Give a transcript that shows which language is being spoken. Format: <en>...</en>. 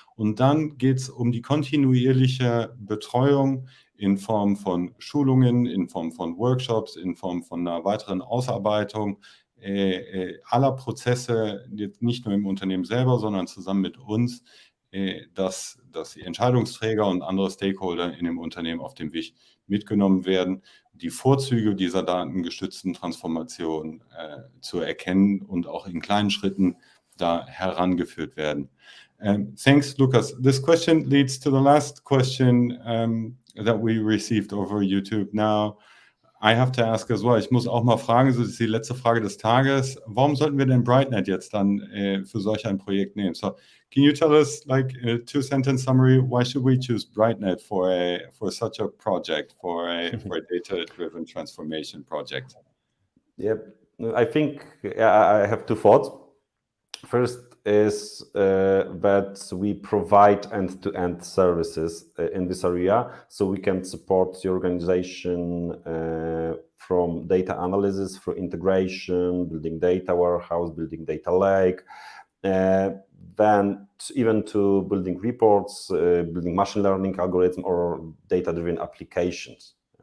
<de>Und dann geht es um die kontinuierliche Betreuung in Form von Schulungen, in Form von Workshops, in Form von einer weiteren Ausarbeitung aller Prozesse, jetzt nicht nur im Unternehmen selber, sondern zusammen mit uns, dass die Entscheidungsträger und andere Stakeholder in dem Unternehmen auf dem Weg mitgenommen werden, die Vorzüge dieser datengestützten Transformation zu erkennen und auch in kleinen Schritten da herangeführt werden.</de> <en>Thanks, Łukasz. This question leads to the last question that we received over YouTube. Now, I have to ask as well,</en> <de>ich muss auch mal fragen, so ist die letzte Frage des Tages, warum sollten wir denn Britenet jetzt dann für solch ein Projekt nehmen?</de> <en>So, can you tell us, like, a 2-sentence summary, why should we choose Britenet for such a project, for a data-driven transformation project? Yeah, I think I have 2 thoughts. First is that we provide end-to-end services in this area, so we can support the organization from data analysis, through integration, building data warehouse, building data lake, then even to building reports, building machine learning algorithm or data-driven applications.</en>